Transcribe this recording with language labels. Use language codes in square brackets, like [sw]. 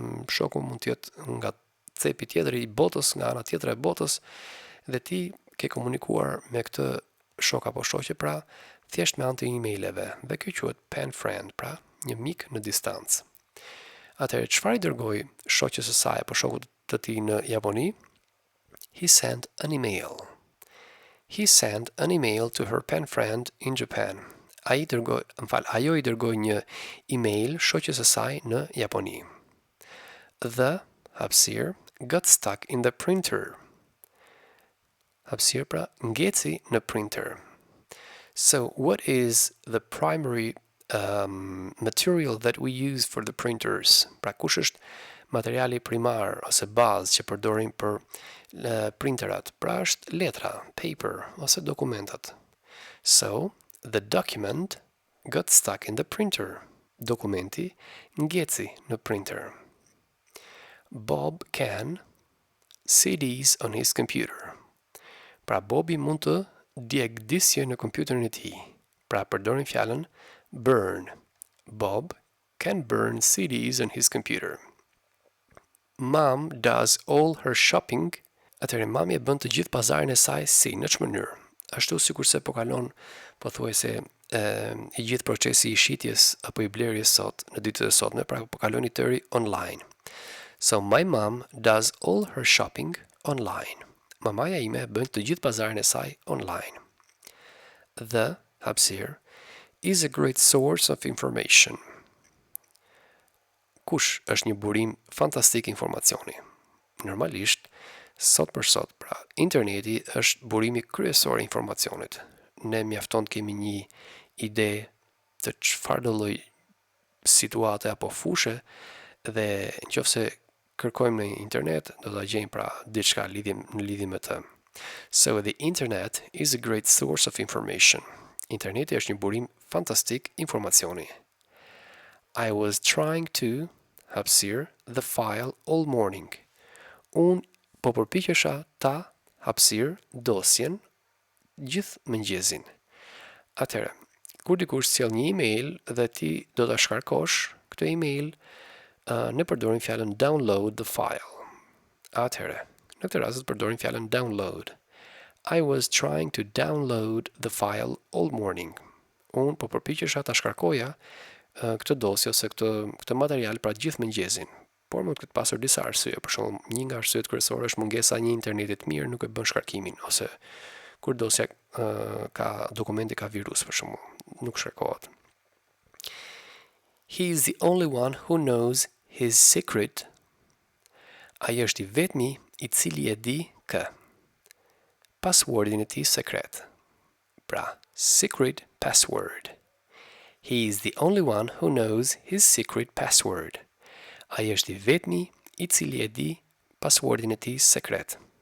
[sq] Shoku mund të jetë nga cepi tjetër i botës, nga ana tjetër e botës, dhe ti ke komunikuar me këtë shok apo shoqe pra thjesht me anë të emaileve, dhe kjo quhet pen friend, pra një mik në distancë. Atëherë, çfarë i dërgoi shoqës së saj apo shokut të tij në Japoni? [en] He sent an email. He sent an email to her pen friend in Japan. [sq] Ajo i dërgoi një email shoqës së saj në Japoni. [en] The hapësir got stuck in the printer. [sq] Hapësir pra ngeci në printer. [en] So what is the primary material that we use for the printers? [sq] Pra kush është materiali primar ose bazë që përdorim për printerat? Pra është letra, paper ose dokumentat. [en] So the document got stuck in the printer. [sq] Dokumenti ngeci në printer. [en] Bob can CDs on his computer. [sq] Pra Bobi mund të djegdisje në kompjuterin e tij. Pra përdorim fjalën burn. [en] Bob can burn CDs on his computer. Mom does all her shopping. [sq] Atëherë mami e bën të gjithë pazarin e saj si, në çfarë mënyrë? Ashtu sikurse po kalon pothuajse i gjithë procesi i shitjes apo i blerjes sot në ditët e sotme, pra po kalon i tëri online. [en] So my mom does all her shopping online. [sq] Mamaja ime bën të gjithë pazarin e saj online. [en] The hapësir is a great source of information. [sq] Kush është një burim fantastik informacioni? Normalisht, sot për sot, pra, interneti është burimi kryesor i informacionit. Ne mjafton të kemi një ide të çfarë do lloj situate apo fushe, dhe nëse kërkojmë në internet, do ta gjejmë pra diçka në lidhje me të. [en] So the internet is a great source of information. [sq] Interneti është një burim fantastik informacioni. [en] I was trying to hapësir the file all morning. [sq] Unë po përpiqesha ta hapësir dosjen gjithë mëngjesin. Atëherë, kur dikush sjell një email dhe ti do ta shkarkosh këtë email, ne përdorim fjalën [en] download the file. [sq] Atëherë, në këtë rast përdorim fjalën download. [en] I was trying to download the file all morning. [sq] Unë po përpiqesha ta shkarkoja këtë dosje ose këtë material pra gjithë mëngjesin. Por mund të pasur disa arsye, për shembull, një nga arsyet kryesore është mungesa e një interneti të mirë, nuk e bën shkarkimin, ose kur dosja dokumenti ka virus, për shembull, nuk shkarkohet. [en] He is the only one who knows his secret. [sq] Ai është i vetmi i cili e di passwordin e tij sekret. Pra, [en] secret password. He is the only one who knows his secret password. [sq] Ai është i vetmi i cili e di passwordin e tij sekret.